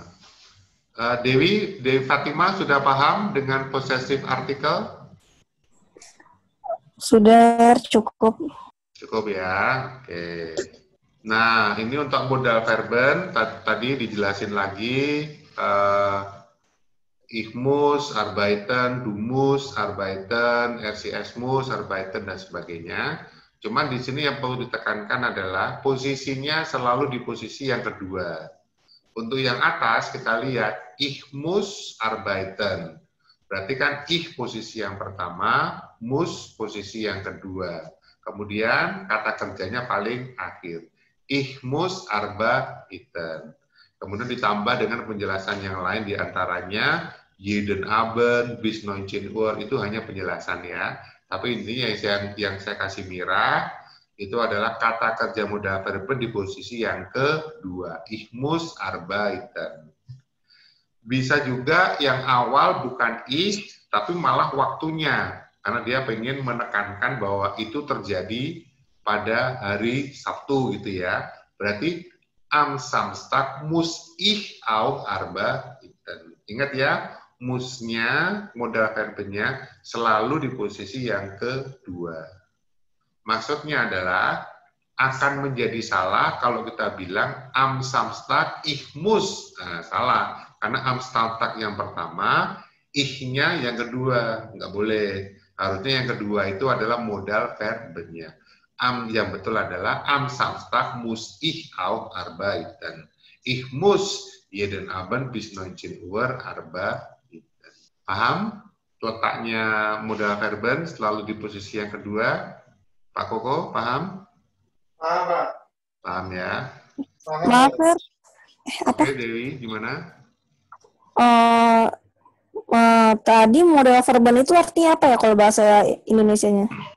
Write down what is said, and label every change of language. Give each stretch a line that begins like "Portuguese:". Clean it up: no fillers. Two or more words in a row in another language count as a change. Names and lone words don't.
Indonesian: Dewi Fatima sudah paham dengan
English: possessive article?
Indonesian: Sudah cukup. Cukup ya. Oke. Nah, ini untuk
German: modal verben
Indonesian: tadi dijelasin lagi.
German: Ich muss, arbeiten, du musst, arbeiten, es muss, arbeiten,
Indonesian: dan sebagainya. Cuman di sini yang perlu ditekankan adalah posisinya selalu di posisi yang kedua. Untuk yang atas kita lihat
German: ich muss arbeiten.
Indonesian: Berarti kan ich posisi yang pertama, muss posisi yang kedua. Kemudian kata kerjanya paling akhir.
German: Ich muss arbeiten.
Indonesian: Kemudian ditambah dengan penjelasan yang lain diantaranya
German: jeden Abend bis 19 Uhr,
Indonesian: itu hanya penjelasan ya. Tapi ini yang saya kasih merah itu adalah kata kerja
German: modal verben
Indonesian: di posisi yang kedua.
German: Ich muss arbeiten.
Indonesian: Bisa juga yang awal bukan ich, tapi malah waktunya. Karena dia pengen menekankan bahwa itu terjadi pada hari Sabtu gitu ya. Berarti
German: am Samstag muss ich auch arbeiten.
Indonesian: Ingat ya, musnya,
German: modal verbennya
Indonesian: selalu di posisi yang kedua. Maksudnya adalah akan menjadi salah kalau kita bilang
German: am Samstag ich muss.
Indonesian: Nah, salah. Karena
German: am Samstag
Indonesian: yang pertama, ich-nya yang kedua. Nggak boleh. Harusnya yang kedua itu adalah
German: modal verbennya. Am
Indonesian: yang betul adalah
German: am Samstag muss ich auch arbeiten. Ich muss jeden Abend bis 19 Uhr arbeiten.
Indonesian: Paham? Letaknya
German: modal verben
Indonesian: selalu di posisi yang kedua. Pak Koko, paham? Paham, Pak. Paham ya? Maaf, Fer. Oke, Dewi, gimana? Tadi
German: modal verben
Indonesian: itu artinya apa ya kalau bahasa Indonesianya?